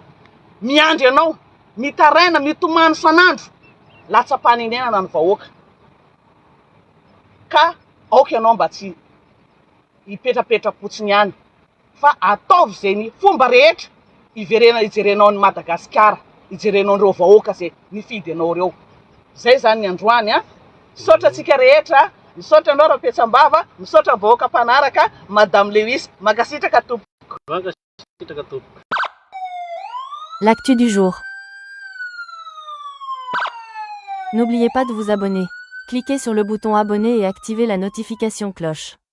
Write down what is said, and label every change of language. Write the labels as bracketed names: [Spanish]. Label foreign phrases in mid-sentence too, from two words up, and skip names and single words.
[Malagasy] Miandry ianao mitaraina mitomany sanandro latsa-panenenana ny vahoaka, ka aoka ianao mba tsy hipetrapetra-potsiny ihany fa ataovy zay ny fomba rehetra ijerenao ny Madagasikara, ijerenao an'ireo vahoaka zay nifidy ianao reo. Zay zany ny androany misaotra tsika rehetra, misaotra anao Rapetsambava, misaotra vahoaka mpanaraka Madame Lewis, mankasitraka tompoko. [French] L'actu du jour. N'oubliez pas de vous abonner. Cliquez sur le bouton abonner et activez la notification cloche.